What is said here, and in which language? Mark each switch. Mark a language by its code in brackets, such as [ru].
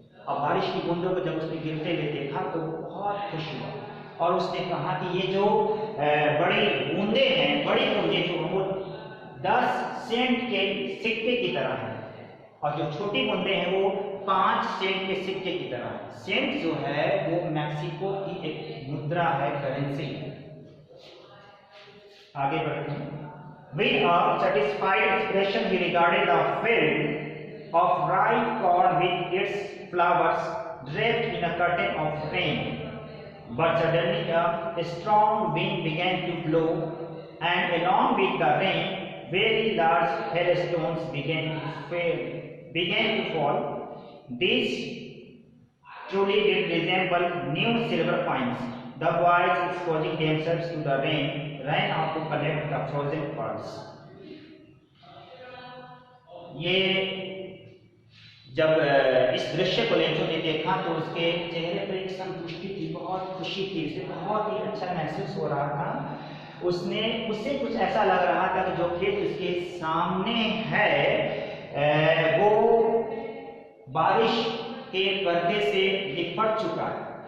[hi] और बारिश की बूंदों को जब उसने गिरते हुए देखा तो वो बहुत खुश हुआ और उसने कहा कि ये जो बड़ी बूंदे हैं, बड़ी बूंदे जो वो 10 सेंट के सिक्के की तरह है और जो छोटी बूंदे हैं वो 5 सेंट के सिक्के की तरह है। सेंट जो है वो मैक्सिको की एक मुद्रा है, करेंसी है। आगे बढ़ते हैं। [en] With a satisfied expression he regarded the field of ripe corn with its flowers draped in a curtain of rain. But suddenly a strong wind began to blow, and along with the rain, very large hailstones began to fall. These truly did resemble new silver coins. The boys, exposing themselves to the rain, ran out to collect the frozen pearls. [hi] ये जब इस दृश्य को Lencho ने देखा तो उसके चेहरे पर एक संतुष्टि थी, बहुत खुशी थी, उसे बहुत ही अच्छा महसूस हो रहा था। उससे कुछ ऐसा लग रहा था कि जो खेत उसके सामने है वो बारिश के पर्दे से लिपट चुका है।